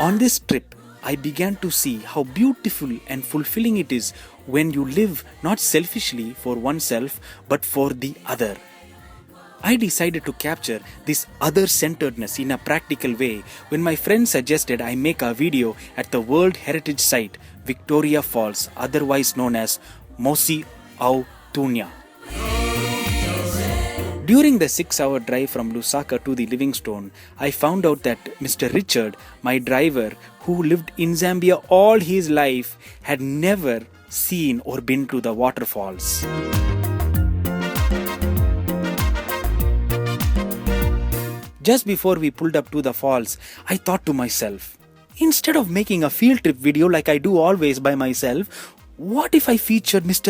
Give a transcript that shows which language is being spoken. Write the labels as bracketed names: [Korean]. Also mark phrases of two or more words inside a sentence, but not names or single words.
[English] On this trip, I began to see how beautiful and fulfilling it is when you live not selfishly for oneself but for the other. I decided to capture this other-centredness in a practical way when my friend suggested I make a video at the World Heritage Site, Victoria Falls, otherwise known as maso-ao-tunya. During the 6-hour drive from Lusaka to the Livingstone, I found out that Mr. Richard, my driver, who lived in Zambia all his life, had never seen or been to the waterfalls. Just before we pulled up to the falls, I thought to myself, instead of making a field trip video like I do always by myself, what if I featured Mr.